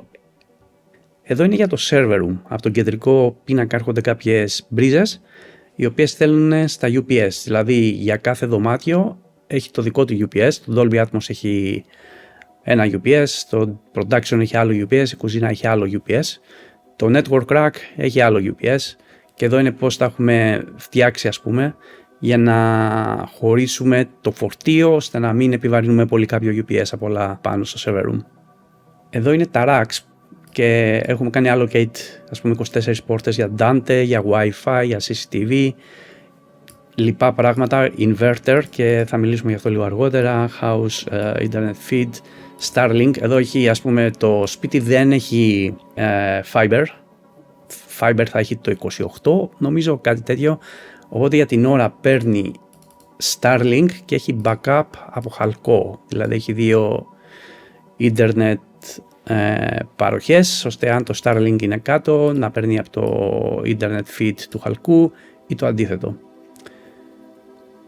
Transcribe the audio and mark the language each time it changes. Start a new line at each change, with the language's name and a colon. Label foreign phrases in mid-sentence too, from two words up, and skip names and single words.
Greek: Εδώ είναι για το
English: server room.
Greek: Από τον κεντρικό πίνακα έρχονται κάποιες μπρίζες, οι οποίες στέλνουν στα UPS, δηλαδή για κάθε δωμάτιο έχει το δικό του UPS, το Dolby Atmos έχει ένα UPS, το Production έχει άλλο UPS, η κουζίνα έχει άλλο UPS, το
English: Network Rack
Greek: έχει άλλο UPS, και εδώ είναι πώς τα έχουμε φτιάξει, ας πούμε, για να χωρίσουμε το φορτίο ώστε να μην επιβαρύνουμε πολύ κάποιο UPS από όλα πάνω στο
English: server room.
Greek: Εδώ είναι τα racks και έχουμε κάνει allocate, ας πούμε, 24 πόρτες για Dante, για Wi-Fi, για CCTV, λοιπά πράγματα, inverter, και θα μιλήσουμε γι' αυτό λίγο αργότερα,
English: house, internet feed, Starlink.
Greek: Εδώ έχει, ας πούμε, το σπίτι δεν έχει fiber θα έχει το 28 νομίζω, κάτι τέτοιο, οπότε για την ώρα παίρνει Starlink και έχει backup από χαλκό, δηλαδή έχει δύο internet παροχές, ώστε αν το Starlink είναι κάτω να παίρνει από το
English: internet feed
Greek: του χαλκού ή το αντίθετο.